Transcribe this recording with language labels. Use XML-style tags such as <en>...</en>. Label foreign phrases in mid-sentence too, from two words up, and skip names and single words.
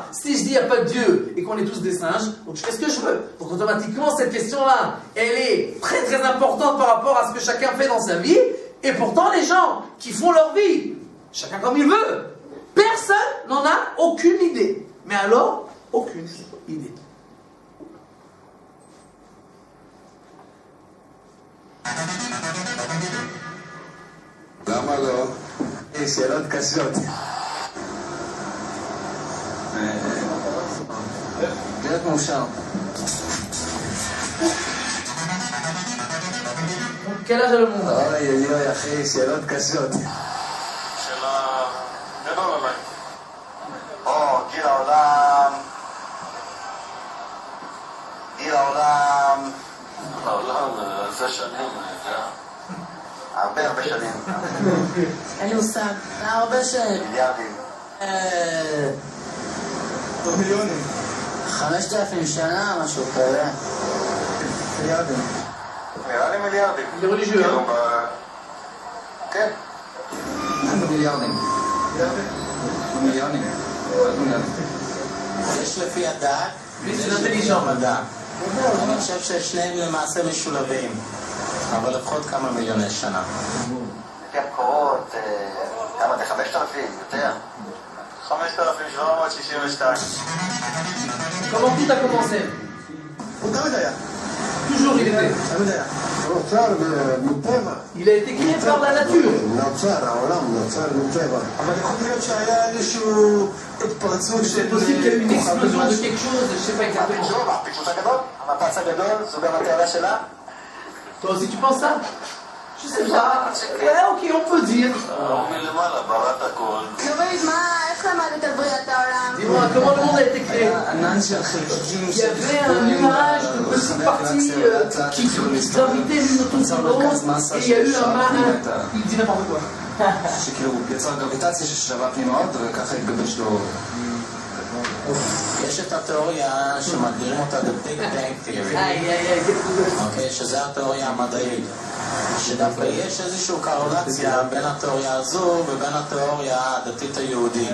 <fr>Si je dis qu'il n'y a pas de Dieu et qu'on est tous des singes, donc je fais ce que je veux. Donc automatiquement, cette question-là, elle est très très importante par rapport à ce que chacun fait dans sa vie. Et pourtant, les gens qui font leur vie, chacun comme il veut, personne n'en a aucune idée. Mais alors, aucune idée.</fr> <he>למה לא? שאלות קשות. להיות מאושר.</he> <fr>Quel âge a le monde?</fr> <he>אוי אוי אחי, שאלות קשות. שאלה גדול עליי. גיל העולם. גיל העולם. העולם זה שנים, אני יודע. הרבה שנים. אין לי מושג. הרבה שנים. מיליארדים. מיליונים. 5,000 שנה, משהו כזה. מיליארדים. נראה לי מיליארדים.</he> <fr>Il est religieux, hein?</fr> <he>כן. מיליארדים. מיליונים. יש לפי הדת, ויש לפי המדע. אני חושב ששניהם למעשה משולבים, אבל לפחות כמה מיליוני שנה. לפי המקורות, כמה זה? 5,000? יותר? 5,762.</he> <fr>Comment tout a commencé?</fr> <he>הוא תמיד היה.</he> <fr>Toujours il était.</fr> <he>תמיד היה. נוצר מטבע.</he> <fr>Il a été créé par la nature.</fr> <he>נוצר, העולם נוצר מטבע. אבל יכול להיות שהיה איזשהו התפרצות</he> <fr>C'est</fr> <he>של</he> <fr>possible qu'il y ait une explosion de</fr> <he>משהו.</he> <fr>quelque chose, je sais pas exactement.</fr> <he>הפיצוץ הגדול? המפץ הגדול? זו גם התיאוריה שלה?</he> <fr>Toi aussi tu penses ça? Je sais pas. Ouais, ok, on peut dire.</fr> <he>מלמעלה בראת הכל. דוד, איך למדת על בריאת העולם?</he> <fr>Dis-moi, comment le monde a été créé?</fr> <he>ענן של חלקיקים</he> <fr>Il y avait un nuage de petites parties qui gravitaient l'une autour de l'autre et il y a eu il dit n'importe quoi.</fr> <he>שכאילו יצר גרביטציה ששווה פנימה עוד וככה התגבש לו. יש את התיאוריה שמגדירים אותה</he> <en>The Big Bang Theory,</en> <he>אוקיי, שזה התיאוריה המדעית. שדווקא יש איזושהי קורלציה בין התיאוריה הזו ובין התיאוריה הדתית היהודית.</he>